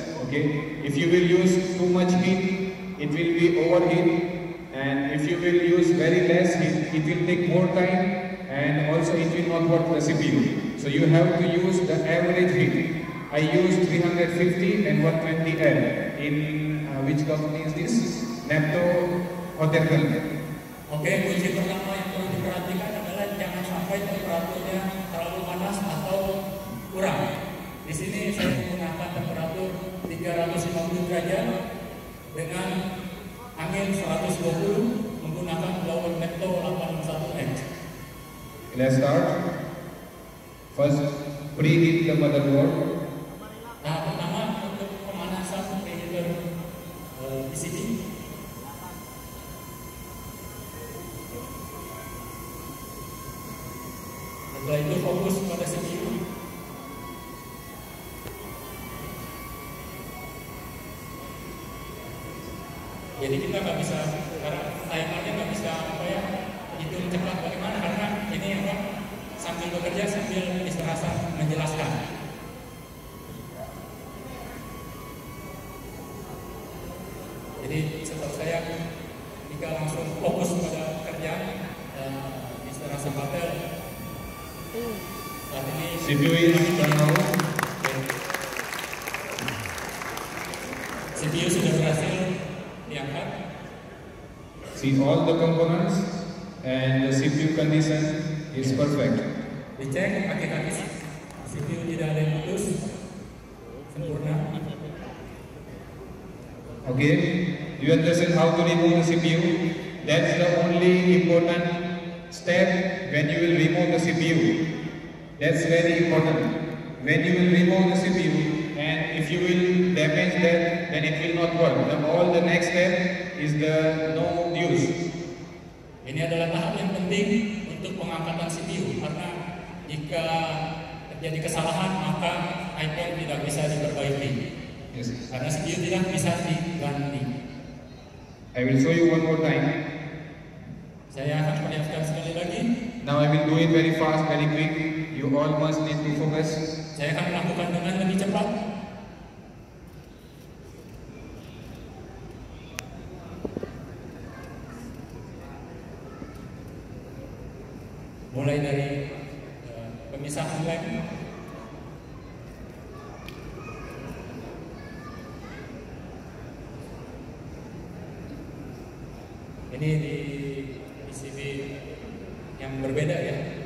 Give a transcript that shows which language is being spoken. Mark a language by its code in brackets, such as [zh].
[en] Okay, if you will use too much heat, it will be overheat, and if you will use very less heat, it will take more time, and also it will not work the CPU. So you have to use the average heat. I use 350 and 120 L. In which company is this? Nepto Hotel. [id] Oke, kunci pertama yang perlu diperhatikan adalah jangan sampai temperaturnya terlalu panas atau kurang. Di sini saya menggunakan temperatur 350 derajat dengan angin 120 menggunakan blower Nepto 81H. [en] Let's start. First, preheat the motherboard. [id] Nah, pertama untuk pemanasan preheater PCB. Setelah itu fokus pada CPU. Jadi kita nggak bisa, karena timernya nggak bisa apa ya, hitung cepat bagaimana, karena ini apa, sambil bekerja sambil istirahat menjelaskan. Jadi setahu saya jika langsung fokus pada kerjaan istirahat bater. Saat ini [en] CPU is turned on. [id] CPU sudah berhasil diangkat. [en] See all the components and the CPU condition is perfect. [id] Dicek kaki-kaki CPU tidak ada yang putus, sempurna. [en] Okay, you understand how to remove the CPU? That's the only important step when you will remove the CPU. That's very important. When you will remove the CPU, and if you will damage that, then it will not work. All the next step is the no use. [id] Ini adalah tahap yang penting untuk pengangkatan CPU, karena jika terjadi kesalahan maka iPhone tidak bisa diperbaiki. [en] Yes. [id] Karena CPU tidak bisa diganti. [en] I will show you one more time. [id] Saya akan perlihatkan sekali lagi. [en] Now I will do it very fast, very quick. You all must need to focus. [id] Saya akan melakukan dengan lebih cepat. Mulai dari pemisahan lem, ini di PCB yang berbeda ya.